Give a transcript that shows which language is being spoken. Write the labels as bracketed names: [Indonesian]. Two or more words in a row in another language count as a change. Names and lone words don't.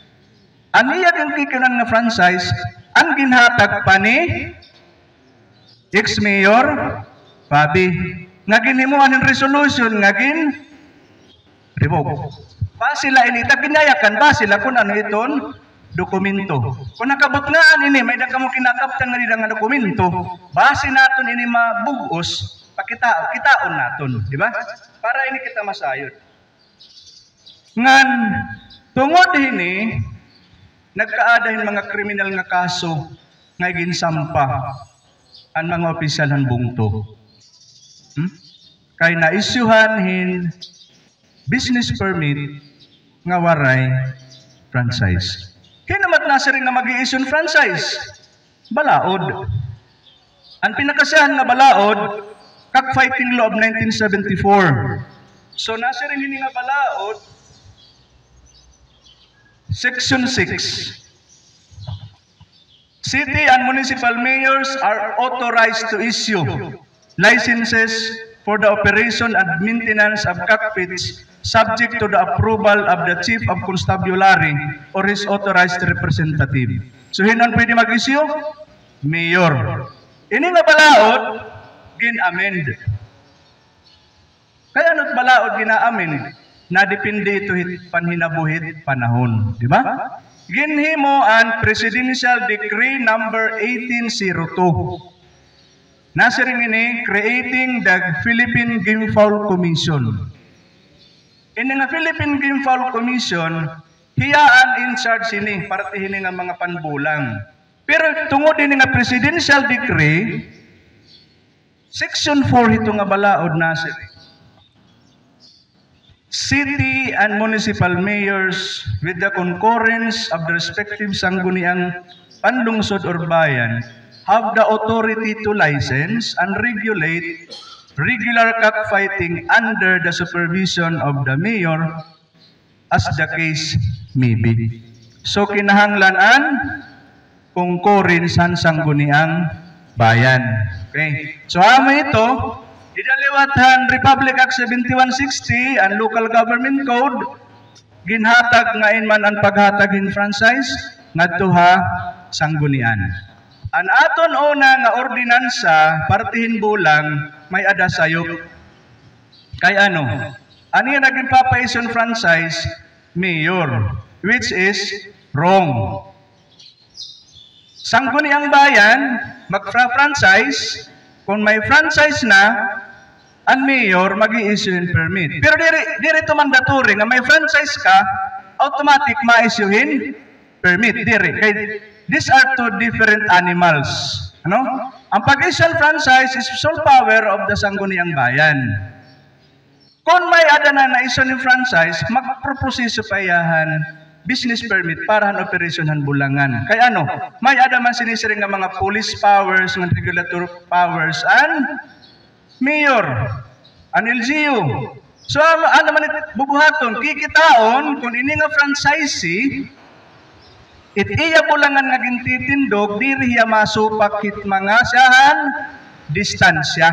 [Waray] Ano yung kikinan nga franchise? Ang ginhatag pa ni ex-mayor Fabi. Nga ginimuan ng resolution, nga revoke. Ba sila inita, ginayakan ba sila kung ano iton? Dokumento. Kung nakabot nga ini, may da kamo kinakaptan nga nila nga dokumento, base naton ini mabugos, kitaon naton, di ba? Para ini kita masayod. Ngan, tungod ini, nagkaadahin mga kriminal nga kaso nga ginsampa. ang mga opisyal han bungto. Kay na-issuehan hin business permit nga waray franchise. Hinamat na sa rin nga mag-i-issue franchise. Balaod. Ang pinakasiyahan nga balaod, Cockfighting Law of 1974. So nasa rin hindi nga balaod, Section 6. [English] City and municipal mayors are authorized to issue licenses for the operation and maintenance of cockpits subject to the approval of the Chief of Constabulary or his authorized representative. [Waray] So hinon pwede mag-issue? Mayor. Ini nga balaod, gin-amend. Kaya ano't balaod gina-amend? Nadepende ito panhinabuhit panahon. Di ba? Ginhimo ang Presidential Decree number 1802. Nasa rin ini, [English] creating the Philippine Game Fowl Commission. [Waray] In nga Philippine Game Fowl Commission, hiyaan [English] in charge [Waray] ini, partihin nga mga panbulang. Pero tungod din nga Presidential Decree, Section 4 ito nga balaod nasa rin. [English] City and municipal mayors with the concurrence of the respective [Filipino] sangguniang panlungsod [English] or bayan have the authority to license and regulate regular cockfighting under the supervision of the mayor as the case may be. [Waray] So kinahanglanan concurrence ang sangguniang bayan. Okay. So amo ito, idaliwatan Republic Act 7160 and Local Government Code, ginhatag ngayon man ang paghatag in franchise ngadto ha sanggunian. An aton una nga ordinansa partihin bulang may ada sayop. Kay ano? Ani naging papaison franchise mayor, which is wrong. Sangguniang bayan magfra-franchise, kung may franchise na, ang mayor mag-i-issue in permit. Pero diri ito mandatory nga may franchise ka, automatic ma-issuein permit. Diri. [English] These are two different animals. [Waray] Ano? Ang pag-issue [English] franchise is sole power of the sangguniang bayan. [Waray] Kung may ada na issue ng franchise, magproproseso pa yahan business permit para han operasyon han bulangan. Kaya ano? May ada man sinisiring nga mga [English] police powers, [Waray] mga [English] regulatory powers, [Waray] and mayor, an LGU. So, ano man bubuhaton, kikitaon, kung ini nga franchisee, iya bulangan nga gintitindog, diri hiya masupakit mga siyahan, distansya.